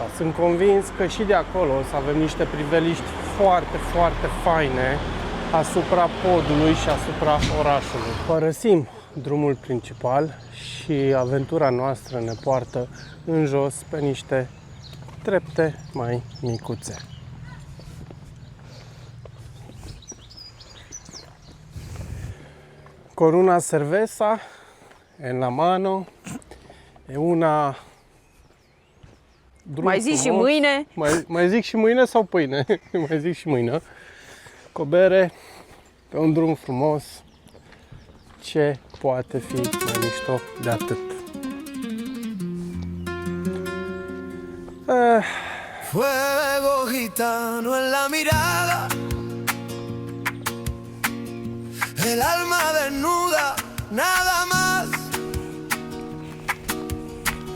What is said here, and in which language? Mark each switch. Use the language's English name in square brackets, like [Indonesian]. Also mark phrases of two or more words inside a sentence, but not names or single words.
[Romanian] Sunt convins că și de acolo o să avem niște priveliști foarte, foarte faine asupra podului și asupra orașului. Părăsim drumul principal și aventura noastră ne poartă în jos pe niște trepte mai micuțe. [Spanish] Con una cerveza en la mano, e una... [Romanian] Mai zici și mâine? Mai zic și mâine sau pâine? Mai zic și mâine. Cu bere, pe un drum frumos, ce poate fi mai mișto de atât? [Spanish] Fuego gitano en la mirada, el alma desnuda, nada más.